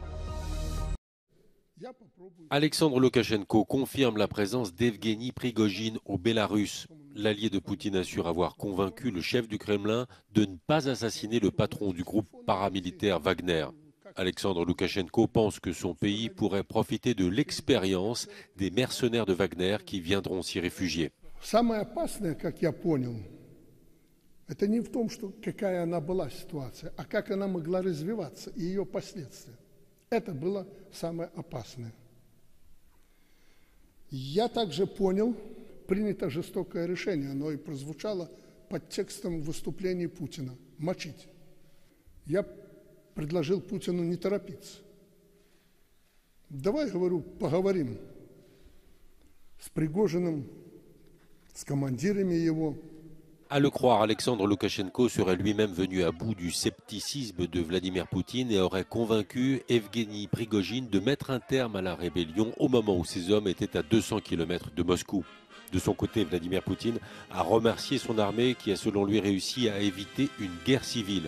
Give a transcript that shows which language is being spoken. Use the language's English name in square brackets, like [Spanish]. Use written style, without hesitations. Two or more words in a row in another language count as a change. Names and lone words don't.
[French] Alexandre Loukachenko confirme la présence d'Evgueni Prigojine au Bélarus. L'allié de Poutine assure avoir convaincu le chef du Kremlin de ne pas assassiner le patron du groupe paramilitaire Wagner. Alexandre Loukachenko pense que son pays pourrait profiter de l'expérience des mercenaires de Wagner qui viendront s'y réfugier. [Russian] Самое опасное, как я понял, это не в том, что какая она была ситуация, а как она могла развиваться и ее последствия. Это было самое опасное. Я также понял, принято жестокое решение, оно и прозвучало под текстом выступлений Путина – мочить. Я предложил Путину не торопиться. Давай, говорю, поговорим с Пригожиным, с командирами его. [French] À le croire, Alexandre Loukachenko serait lui-même venu à bout du scepticisme de Vladimir Poutine et aurait convaincu Evgueni Prigojine de mettre un terme à la rébellion au moment où ses hommes étaient à 200 km de Moscou. De son côté, Vladimir Poutine a remercié son armée qui a selon lui réussi à éviter une guerre civile.